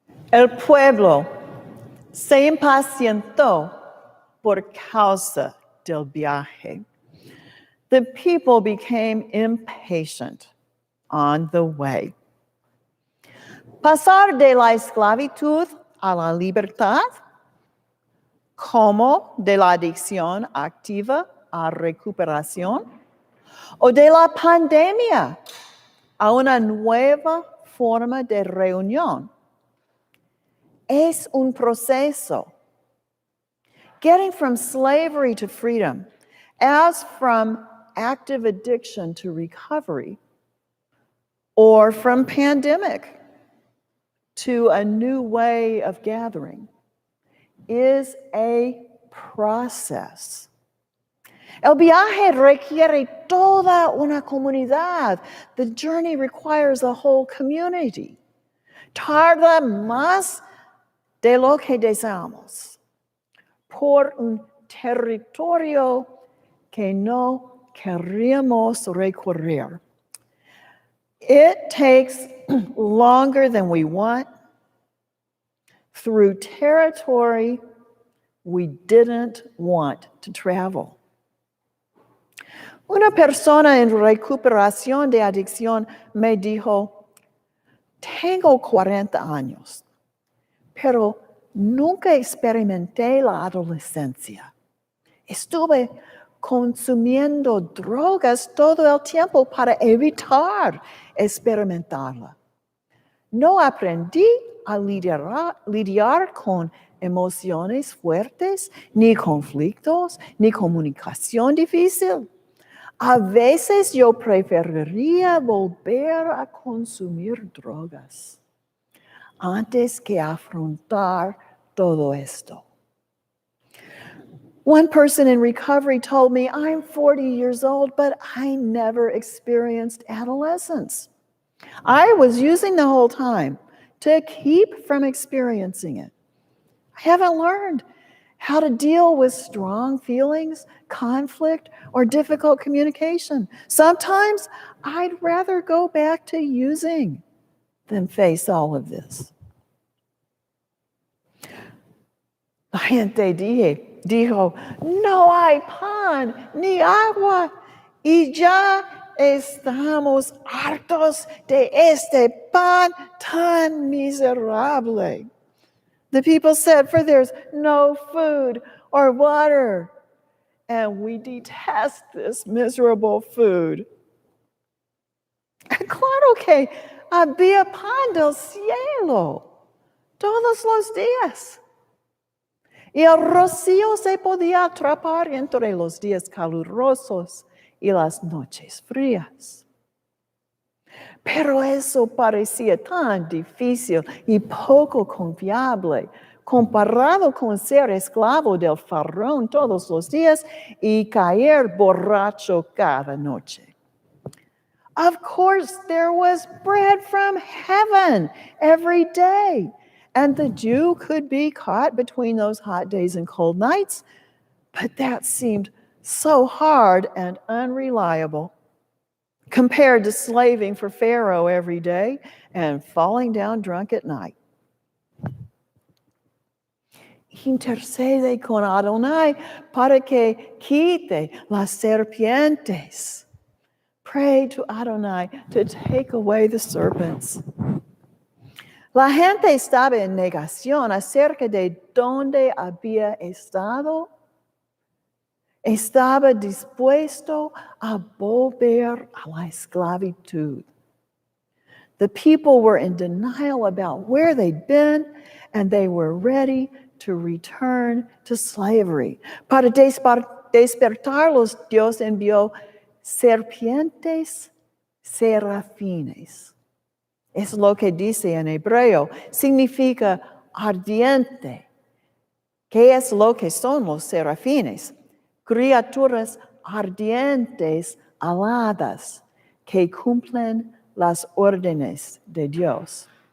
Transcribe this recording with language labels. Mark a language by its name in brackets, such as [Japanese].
[Spanish] El pueblo se impacientó por causa del viaje. [English] The people became impatient on the way. [Spanish] Pasar de la esclavitud a la libertad, como de la adicción activa a recuperación, o de la pandemia a una nueva forma de reunión, es un proceso. [English] Getting from slavery to freedom, as from active addiction to recovery, or from pandemic to a new way of gathering, is a process. [Spanish] El viaje requiere toda una comunidad. [English] The journey requires a whole community. [Spanish] Tarda más de lo que deseamos por un territorio que no queríamos recorrer. [English] It takes longer than we want through territory we didn't want to travel. [Spanish] Una persona en recuperación de adicción me dijo, tengo 40 años, pero nunca experimenté la adolescencia. Estuve consumiendo drogas todo el tiempo para evitar experimentarla. No aprendí a lidiar con emociones fuertes, ni conflictos, ni comunicación difícil. A veces yo preferiría volver a consumir drogas antes que afrontar todo esto. [English] One person in recovery told me, I'm 40 years old, but I never experienced adolescence. I was using the whole time to keep from experiencing it. I haven't learned how to deal with strong feelings, conflict, or difficult communication. Sometimes I'd rather go back to using than face all of this. [Spanish] La gente dijo, no hay pan ni agua y ya estamos hartos de este pan tan miserable. [English] The people said, for there's no food or water, and we detest this miserable food. [Spanish] Claro que había pan del cielo todos los días. Y el rocío se podía atrapar entre los días calurosos y las noches frías. Pero eso parecía tan difícil y poco confiable comparado con ser esclavo del faraón todos los días y caer borracho cada noche. [English] Of course, there was bread from heaven every day, and the Jew could be caught between those hot days and cold nights, but that seemed so hard and unreliable compared to slaving for Pharaoh every day and falling down drunk at night. [Spanish] Intercede con Adonai para que quite las serpientes. [English] Pray to Adonai to take away the serpents. [Spanish] La gente estaba en negación acerca de dónde había estado. Estaba dispuesto a volver a la esclavitud. [English] The people were in denial about where they'd been, and they were ready to return to slavery. [Spanish] Para despertarlos, Dios envió serpientes serafines. Es lo que dice en hebreo. Significa ardiente. ¿Qué es lo que son los serafines? Criaturas ardientes, aladas, que cumplen las órdenes de Dios.